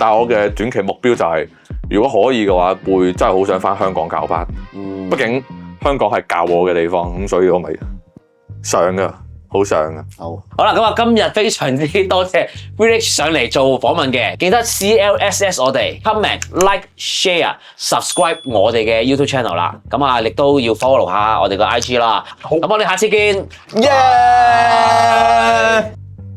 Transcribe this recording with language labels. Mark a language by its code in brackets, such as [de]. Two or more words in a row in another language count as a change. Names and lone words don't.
[yue] 但係我嘅短期目標就係，如果可以嘅話，會真係好想翻香港教班。畢竟香港係教我嘅地方，咁所以我咪上㗎。好想啊！好啦，咁啊，今日非常之多謝 Village 上嚟做訪問嘅，記得 CLSS 我哋 [en] comment like share subscribe [yue] 我哋嘅 [en] YouTube channel [yue] 啦，咁啊，亦都要 follow 下我哋個 IG 啦。咁我哋下次見，耶！